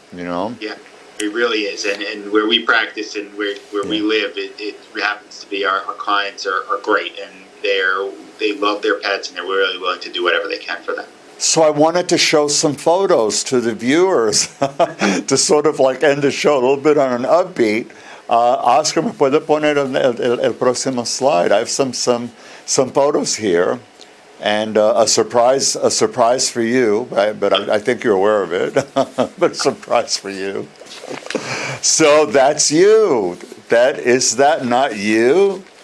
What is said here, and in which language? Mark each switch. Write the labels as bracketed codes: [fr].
[en] Yeah, it really is, and where we practice and where we live, it happens to be our clients are great, and they love their pets, and they're really willing to do whatever they can for them. So I wanted to show some photos to the viewers to sort of like end the show a little bit on an upbeat. [es] Oscar, ¿me puede poner el próximo slide? [en] I have some photos here, and a surprise for you, but I think you're aware of it. But a surprise for you. So that's you. Is that not you?